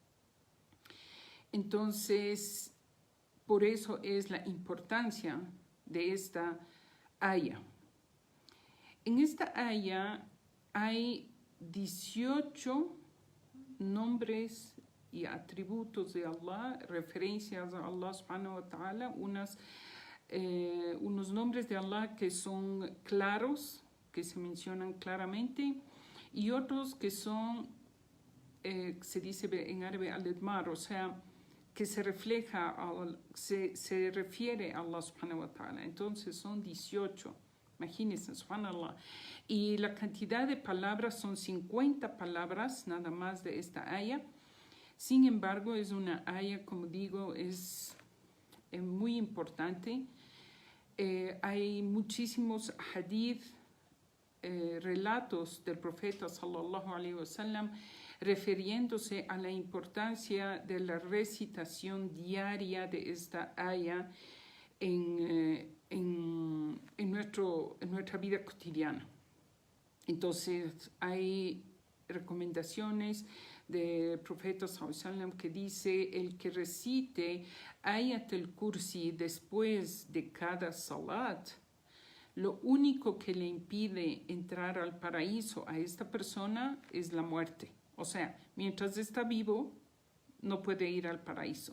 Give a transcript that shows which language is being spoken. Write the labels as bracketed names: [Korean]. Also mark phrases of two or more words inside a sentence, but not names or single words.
[Spanish] Entonces, por eso es la importancia de esta aya. En esta aya hay 18 nombres y atributos de Allah, referencias a Allah [Arabic] سبحانه وتعالى, [Spanish] unos nombres de Allah que son claros, que se mencionan claramente, y otros que son, se dice en árabe al-idmar, o sea, que se refleja, se refiere a Allah [Arabic] سبحانه وتعالى. [Spanish] Entonces son 18, imagínense, subhanallah. Y la cantidad de palabras son 50 palabras nada más de esta aya. Sin embargo, es una aya, como digo, es muy importante. Hay muchísimos hadith, relatos del profeta [Arabic] صلى الله عليه وسلم [Spanish] refiriéndose a la importancia de la recitación diaria de esta aya en nuestra vida cotidiana. Entonces, hay recomendaciones del profeta [Arabic] صلى الله عليه وسلم [Spanish] que dice: el que recite Ayatul Kursi después de cada salat, lo único que le impide entrar al paraíso a esta persona es la muerte. O sea, mientras está vivo, no puede ir al paraíso.